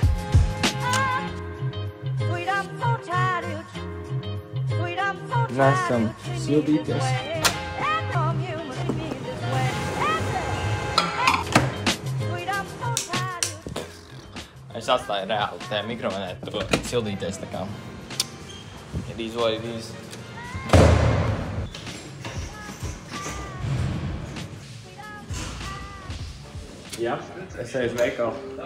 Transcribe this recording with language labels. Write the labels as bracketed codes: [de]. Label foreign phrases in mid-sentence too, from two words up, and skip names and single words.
[lv] Nesam sildīties. Es atstāju reāli tajā mikrofonē to sildīties, tā kā [en] it is what it is. [lv] Jā, es eju uz veikalu.